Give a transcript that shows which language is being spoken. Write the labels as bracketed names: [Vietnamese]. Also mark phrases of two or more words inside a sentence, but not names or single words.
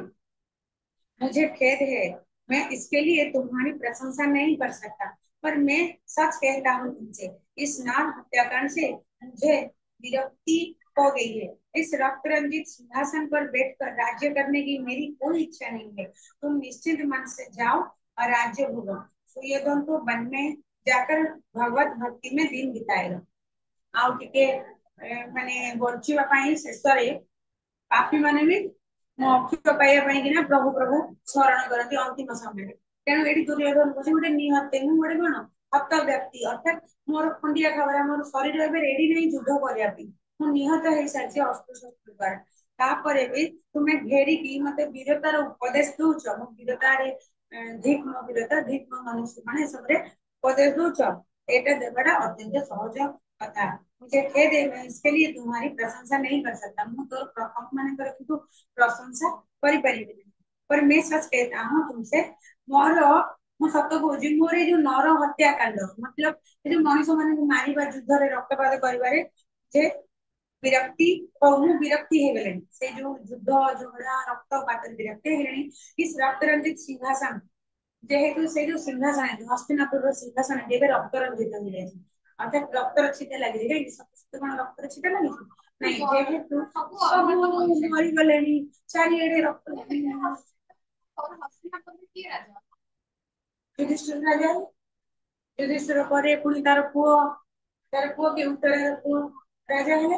[Hindi] मुझे खेद है, मैं इसके लिए तुम्हारी प्रशंसा नहीं कर सकता, पर मैं सच कहता हूँ तुमसे, इस नाम हत्याकांड से मुझे विरक्ति हो गई है। इस रक्त रंजित सिंहासन पर बैठकर राज्य करने की मेरी कोई इच्छा नहीं है। तुम निश्चित मन से जाओ और राज्य भोगो। सुयोधन तो वन में जाकर भगवत भक्ति में दिन बिताएगा। [Odia] ଆଉ ଟିକେ ମାନେ ବଞ୍ଚିବା ପାଇଁ ଶେଷରେ ପାପୀ ମାନେ ବି ମୋକ୍ଷ ପାଇବା ପାଇଁ କିନା ପ୍ରଭୁ ପ୍ରଭୁ ସ୍ମରଣ କରନ୍ତି ଅନ୍ତିମ ସମୟରେ। ତେଣୁ ଏଠି ଦୁର୍योधନ କହୁଛି ଗୋଟେ ନିହତ୍ତେ, ମୁଁ ଗୋଟେ କଣ ହତ ବ୍ୟକ୍ତି, ଅର୍ଥାତ୍ ମୋର ଖଣ୍ଡିଆ ଖାବରା, ମୋର ଶରୀର ଏବେ ରେଡି ନାହିଁ ଯୁଦ୍ଧ କରିବା ପାଇଁ, ମୁଁ ନିହତ ହେଇସାରିଛି ଅସ୍ତ୍ର ଶସ୍ତ୍ର ଦ୍ୱାରା। ତାପରେ ବି ତୁମେ ଘେରିକି ମତେ ବୀରତାର ଉପଦେଶ ଦଉଛ, ମୁଁ ବୀରତାରେ ଧିକ୍ ମୋ ବୀରତା, ଧିକ୍ ମୋ ମନୁଷ୍ୟ ମାନେ ଏସବୁରେ ଉପଦେଶ ଦଉଛ, ଏଇଟା ଦେବାଟା ଅତ୍ୟନ୍ତ ସହଜ କଥା। [Hindi] मुझे खेद है, मैं इसके लिए तुम्हारी प्रशंसा नहीं कर सकता। [Odia] ମୁଁ ତୋର ପ୍ରଶଂସା କିନ୍ତୁ ପ୍ରଶଂସା କରିପାରିବିନି। [Hindi] पर मैं सच कहता हूँ तुमसे, [Odia] ମୋର ମୁଁ ସତ କହୁଛି, ମୋର ଏଇ ଯୋଉ ନର ହତ୍ୟାକାଣ୍ଡ ମତଲବ ଏ ଯୋଉ ମଣିଷ ମାନଙ୍କୁ ମାରିବା, ଯୁଦ୍ଧରେ ରକ୍ତପାତ କରିବାରେ ଯେ ବିରକ୍ତି ମୁଁ ବିରକ୍ତି ହେଇଗଲେଣି, ସେଇ ଯୋଉ ଯୁଦ୍ଧ ଝଗଡା ରକ୍ତପାତରେ ବିରକ୍ତି ହେଇଗଲେଣି। [Hindi] इस रक्त रंजित सिंहासन [Odia] ଯେହେତୁ ସେଇ ଯୋଉ ସିଂହାସନ ହସ୍ତିନାପୁରର ସିଂହାସନ ଏବେ ରକ୍ତ ରଞ୍ଜିତ ହେଇଯାଇଛି, ଅର୍ଥାତ୍ ରକ୍ତର ଛିଟା ଲାଗିଛି। କାହିଁକି ସମସ୍ତେ କଣ ରକ୍ତର ଛିଟା ଲାଗିଛି? ନାଇଁ, ଯେହେତୁ ସବୁ ମରିଗଲେଣି, ଚାରିଆଡେ ରକ୍ତ ଯୁଧିଷ୍ଠିର ରାଜା, ଯୁଧିଷ୍ଠିର ପରେ ପୁଣି ତାର ପୁଅ କି ଉତ୍ତରାର ପୁଅ ରାଜା ହେଲେ।